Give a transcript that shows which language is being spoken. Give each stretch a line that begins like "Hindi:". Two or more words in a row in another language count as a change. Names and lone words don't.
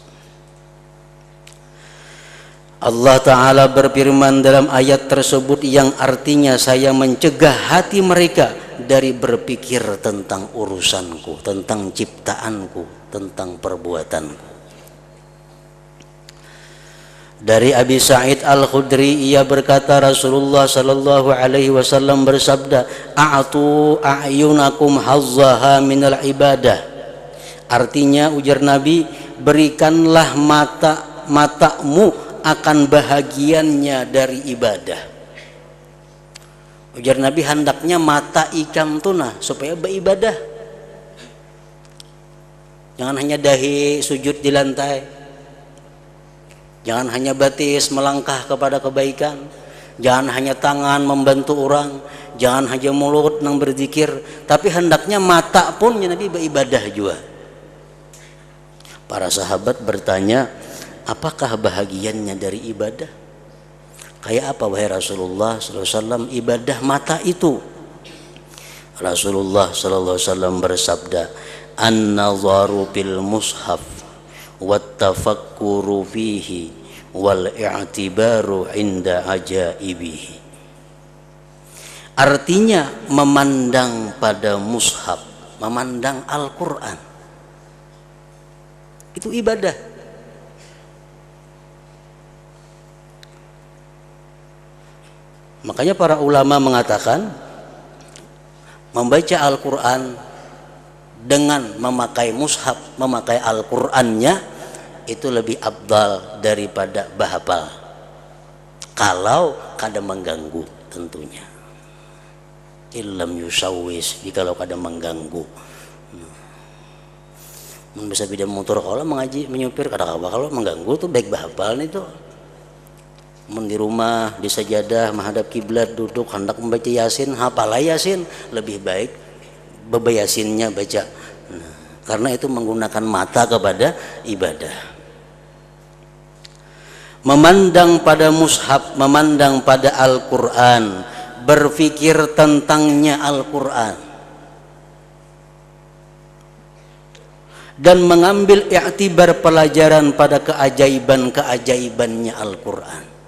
Indonesian: Allah Ta'ala berfirman dalam ayat tersebut yang artinya, saya mencegah hati mereka dari berpikir tentang urusanku, tentang ciptaanku, tentang perbuatanku. Dari Abi Sa'id Al-Khudri, ia berkata, Rasulullah
Arabic: صلى الله عليه وسلم
Indonesian: bersabda,
Arabic: أعطوا أعينكم حظها من العبادة.
Indonesian: Artinya, ujar Nabi, berikanlah matamu akan bahagiannya dari ibadah.
Banjar: Ujar Nabi, hendaknya mata ikam tuna supaya beribadah.
Indonesian: Jangan hanya dahi sujud di lantai, jangan hanya batis melangkah kepada kebaikan, jangan hanya tangan membantu orang, jangan hanya mulut nang berzikir, tapi hendaknya mata pun ya Nabi beribadah juga. Para sahabat bertanya, apakah bahagiannya dari ibadah? Kayak apa wahai Rasulullah SAW ibadah mata itu? Rasulullah SAW bersabda,
Arabic: النظر في المصحف والتفكر فيه والاعتبار عند عجائبه.
Indonesian: Artinya memandang pada mushaf, memandang Al-Quran, itu ibadah. Makanya para ulama mengatakan membaca Al-Quran dengan memakai mushaf, memakai Al-Qurannya itu lebih afdal daripada bahapal, kalau kada mengganggu tentunya.
Arabic: إلا لم يشوش,
Indonesian: jikalau kada mengganggu.
Banjar: Bisa beda motor kalau mengaji menyupir kada kalau mengganggu tuh baik bahapal nih tuh.
Indonesian: Di rumah di sajadah menghadap kiblat duduk hendak membaca yasin, hafalah yasin, lebih baik bebayasinnya baca. Karena itu menggunakan mata kepada ibadah. Memandang pada mushaf, memandang pada Al-Quran, berpikir tentangnya Al-Quran, dan mengambil i'tibar pelajaran pada keajaiban-keajaibannya Al-Quran.